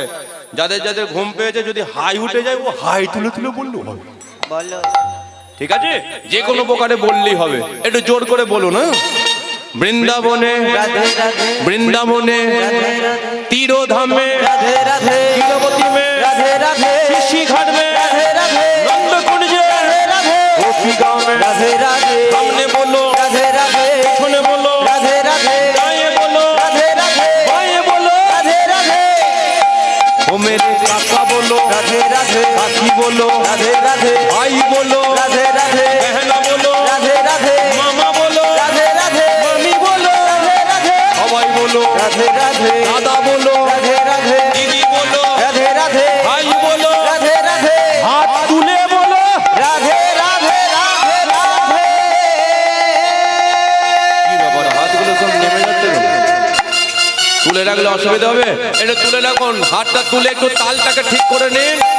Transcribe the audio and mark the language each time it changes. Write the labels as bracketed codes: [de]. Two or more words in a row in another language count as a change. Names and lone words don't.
[bn] যাদের যাদের ঘুম পেয়েছে যদি হাই উঠে যায় ও হাই তুলে তুলে বললেও হবে। বলো। ঠিক আছে, যে কোনো প্রকারে বললেই হবে। একটু জোর করে বলুন। হ্যাঁ, বৃন্দাবনে রাধে রাধে বৃন্দাবনে রাধে রাধে [hi] तीरोधामे राधे राधे कीरवती में राधे राधे ऋषि घाट में राधे राधे नंद कुंज राधे राधे गोपी गाँव में राधे राधे सामने बोलो राधे राधे पिछने बोलो राधे राधे दाएं बोलो राधे राधे बाएं बोलो राधे राधे ओ मेरे काका बोलो राधे राधे काकी बोलो राधे राधे भाई बोलो राधे राधे बहना बोलो राधे राधे मामा बोलो राधे राधे मामी बोलो राधे राधे सबाई बोलो राधे राधे दादा बोलो राधे राधे दीदी बोलो राधे राधे भाई बोलो राधे राधे हाथ तुले बोलो राधे राधे राधे राधे [bn] কি ব্যাপার হাতগুলো সব নেমে যাচ্ছে কেন? তুলে রাখলে অসুবিধা হবে? এটা তুলে রাখুন, হাতটা তুলে একটু তালটাকে ঠিক করে নিন।